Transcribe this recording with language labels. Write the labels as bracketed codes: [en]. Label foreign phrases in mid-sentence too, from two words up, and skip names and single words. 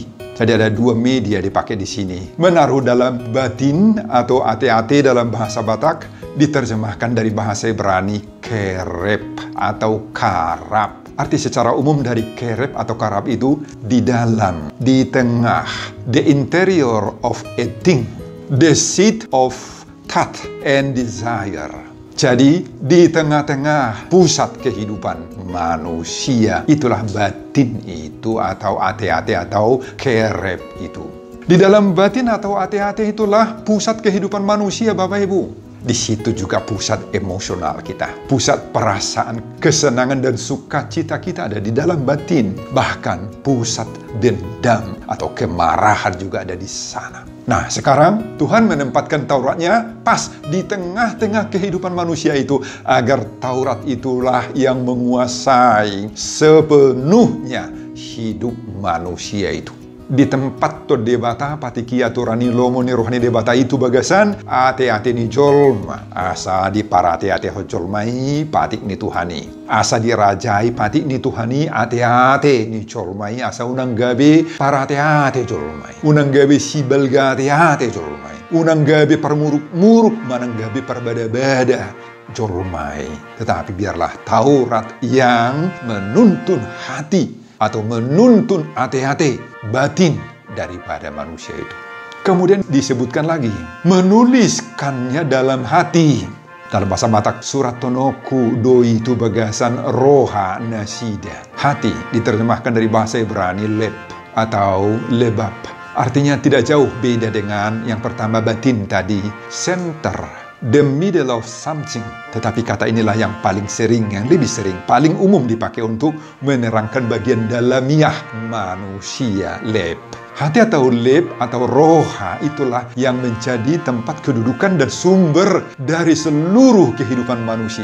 [id] Jadi ada 2 media dipakai di sini. Menaruh dalam batin atau ate-ate dalam bahasa Batak diterjemahkan dari bahasa Ibrani kerep atau karab. Arti secara umum dari kerep atau karab itu di dalam, di tengah, [en] the interior of a thing, the seat of thought and desire. [id] Jadi di tengah-tengah pusat kehidupan manusia, itulah batin itu atau ate-ate atau kerep itu. Di dalam batin atau ate-ate itulah pusat kehidupan manusia Bapak Ibu. Di situ juga pusat emosional kita, pusat perasaan, kesenangan dan sukacita kita ada di dalam batin. Bahkan pusat dendam atau kemarahan juga ada di sana. Nah, sekarang Tuhan menempatkan Tauratnya pas di tengah-tengah kehidupan manusia itu, agar Taurat itulah yang menguasai sepenuhnya hidup manusia itu. Di tempat [bbc] to debata patiki aturani lomo ni rohani debata itu bagasan ate-ate ni jolma asa di parate-ate ho jolmai patik ni Tuhani asa dirajai patik ni Tuhani ate-ate ni jolmai asa unang gabi parate-ate jolmai unang gabi sibalga ate-ate jolmai unang gabi permuruk-muruk manang gabi perbada-bada jolmai. [id] Tetapi biarlah Taurat yang menuntun hati atau menuntun ate-ate batin daripada manusia itu. Kemudian disebutkan lagi, menuliskannya dalam hati. Dalam bahasa Batak, [bbc] surat tonoku doi itu bagasan roha nasida. [id] Hati diterjemahkan dari bahasa Ibrani leb atau lebab. Artinya tidak jauh beda dengan yang pertama batin tadi, [en] center. The middle of something. [id] Tetapi kata inilah yang paling sering, yang lebih sering, paling umum dipakai untuk menerangkan bagian dalamiah manusia, leb. Hati atau leb atau roha itulah yang menjadi tempat kedudukan dan sumber dari seluruh kehidupan manusia.